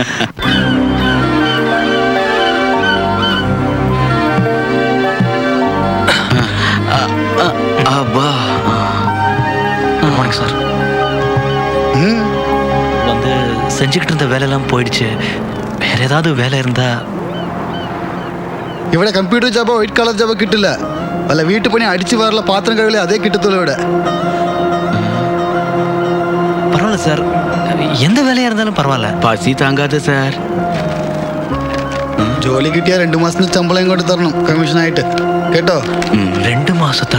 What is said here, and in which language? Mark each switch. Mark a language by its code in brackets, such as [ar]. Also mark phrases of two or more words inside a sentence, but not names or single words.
[en] Abba. Good morning, sir. [ta] வந்து செஞ்சுக்கிட்டு இருந்த வேலையெல்லாம் போயிடுச்சு. வேற ஏதாவது வேலை இருந்தா? [ml] ഇവിടെ [en] computer job white colour job [ml] കിട്ടില്ല. വല്ല വീട്ടുപണി അടിച്ചു വാറല പാത്രം കഴുകലേ അതേ കിട്ടത്തുള്ളൂ ഇവിടെ. [ta] பரவாயில்ல சார், எந்த வேலையா இருந்தாலும் பரவாயில்ல. பசி தாங்காது சார். [ml] ജോലി കിട്ടിയാൽ 2 മാസത്തിന് ശമ്പളം ഇങ്ങോട്ട് തരണം കമ്മീഷനായിട്ട് കേട്ടോ. 2 മാസത്തെ.